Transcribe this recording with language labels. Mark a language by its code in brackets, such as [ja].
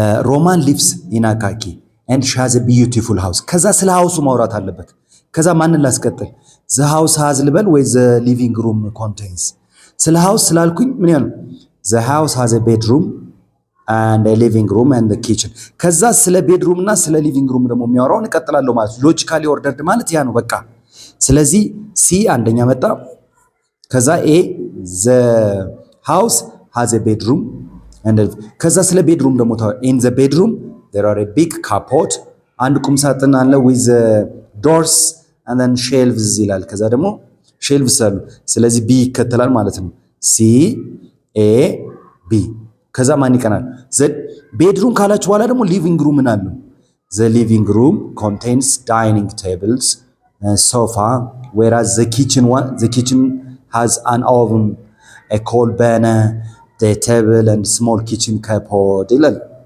[en] roman lives in a khaki and she has a beautiful house [am] ከዛ ስለ ሃውሱ ማውራት አለበት ከዛ ማንን ላስቀጥል [en] the house has [am] ልበል ወይ [en] the living room contains [am] ስለ ሃውስ ስላልኩኝ ምን ያለው [en] the house has a bedroom and a living room and the kitchen [am] ከዛ ስለ ቤድሩም እና ስለ ሊቪንግ ሩም ደግሞ የሚያወራውን እቀጥላለሁ ማለት ሎጂካሊ ኦርደርድ ማለት ያ ነው በቃ ስለዚህ ሲ አንደኛ መጣ ከዛ A the house [en] has a bedroom and [am] ከዛ ስለ ቤድሩም ደግሞ [en] in the bedroom there are a big cupboard [am] አንድ ቁም ሳጥን አለ [en] with doors and then shelves [am] ይላል። ከዛ ደግሞ [en] shelves [am] አሉ። ስለዚህ ቢ ይከተላል ማለት ነው። C A B ከዛ ማን ይቀናል? [en] the bedroom [am] ካላችሁ በኋላ ደግሞ [en] living room [am] አለው። [en] the living room contains dining tables, sofa, whereas the kitchen has an oven, a coal burner, the table and small kitchen cupboard [am] ይላል።